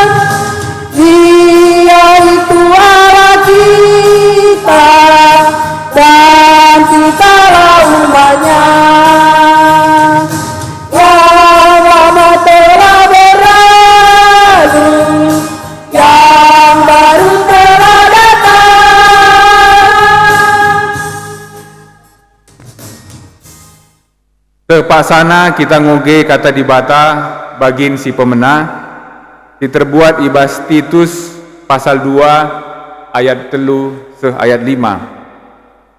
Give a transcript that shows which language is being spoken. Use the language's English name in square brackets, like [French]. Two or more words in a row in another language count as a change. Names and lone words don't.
[Indonesian] Dia itu Allah kita, dan kitalah umatnya. Yang lama telah berlalu, yang baru telah datang. [Batak Karo] Tepasana kita ngoge kata dibata bagin si pemenah diterbuat ibas Titus pasal 2 ayat 3 seh ayat 5.